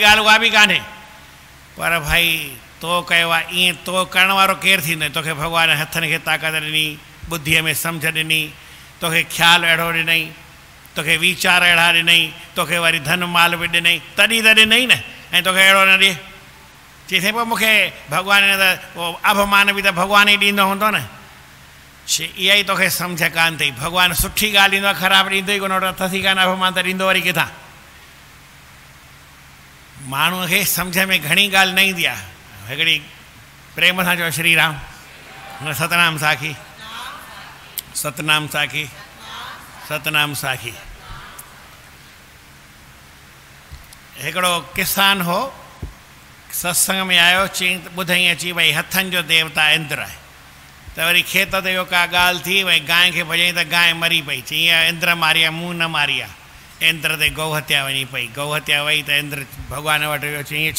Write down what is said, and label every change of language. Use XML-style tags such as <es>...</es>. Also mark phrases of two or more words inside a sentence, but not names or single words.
<sd>ॻाल्हि उहा बि कान्हे, पर भई तो कयो आहे, ईअं तो करण वारो केरु थींदो, तोखे भॻवानु हथनि खे ताक़त ॾिनी, ॿुद्धीअ में सम्झ ॾिनी, तोखे ख़्यालु अहिड़ो ॾिनई, तोखे वीचार अहिड़ा ॾिनई, तोखे वरी धन माल बि ॾिनई, तॾहिं त ॾिनई न, ऐं तोखे अहिड़ो न ॾिए, चई साईं पोइ मूंखे भॻवान त पोइ अभिमान बि त भॻवानु ई ॾींदो हूंदो न, इहा ई तोखे सम्झ कान अथई, भॻवानु सुठी ॻाल्हि ॾींदो आहे, ख़राबु ॾींदो ई कोन, अथसी कान अभिमान त ॾींदो वरी किथां? माण्हूअ खे सम्झ में घणी ॻाल्हि न ईंदी आहे, हिकिड़ी प्रेम सां चओ श्री राम, सतनाम साखी, सतनाम साखी, सतनाम साखी। हिकिड़ो किसान हो, सत्संग में आयो, चई ॿुधई अची भई हथनि जो देवता इंद्र आहे, त वरी खेत ते इहो का ॻाल्हि थी, भई गांइ खे भॼई त गांइ मरी पई, चई ईअं इंद्र मारी आहे, मूं न मारी आहे, इंद्र ते गौ हत्या वञी पई, गौ हत्या वई त इंद्र भॻवान वटि वियो, चई ईअं</sd>